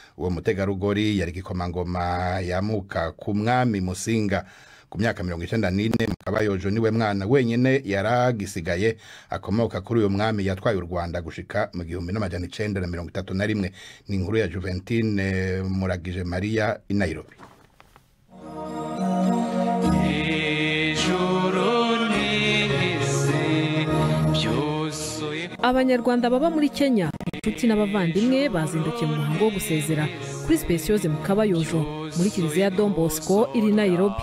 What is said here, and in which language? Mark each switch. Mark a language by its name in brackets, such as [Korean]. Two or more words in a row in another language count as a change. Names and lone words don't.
[Rundi] Uwo mutegarugori yari igikomangoma yamuka ku mwami Musinga ku myaka 94 Mukabayojo niwe mwana wenyene yaragisigaye akomoka kuri uyu mwami yatwaye u Rwanda gushika mu 1931. Ni inkuru ya Juventine Muragije Maria i Nairobi. Abanyarwanda baba muri Kenya inshuti n'abavandimwe bazindukiye mu muhango wo gusezera kuri Speciose Mukabayojo muri Kiliziya Don Bosco iri Nairobi.